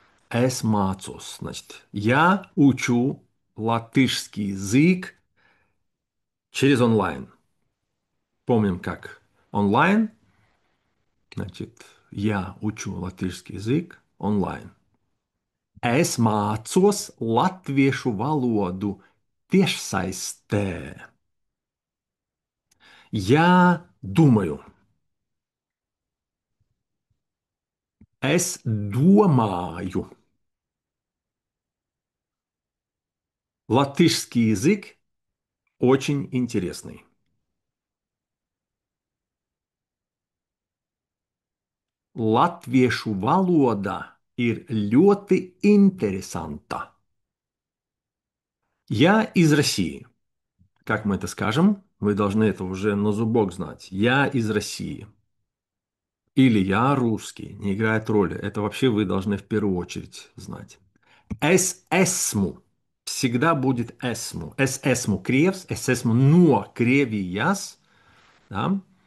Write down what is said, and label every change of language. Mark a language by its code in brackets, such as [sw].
[lv] Es mācos. [ru] Значит, я учу латышский язык через онлайн. Помним, как онлайн. Значит, я учу латышский язык онлайн. [lv] Es mācos latviešu valodu tiešsaistē. [ru] Я думаю. [lv] Es domāju. [ru] Латышский язык очень интересный. [lv] Latviešu valoda ir ļoti interesanta. [ru] Я из России. Как мы это скажем? Вы должны это уже на зубок знать. Я из России. Или я русский. Не играет роли. Это вообще вы должны в первую очередь знать. [lv] Es esmu. [ru] Всегда будет esmu. [lv] Es esmu krievs, es esmu no Krievijas. [ru] Да?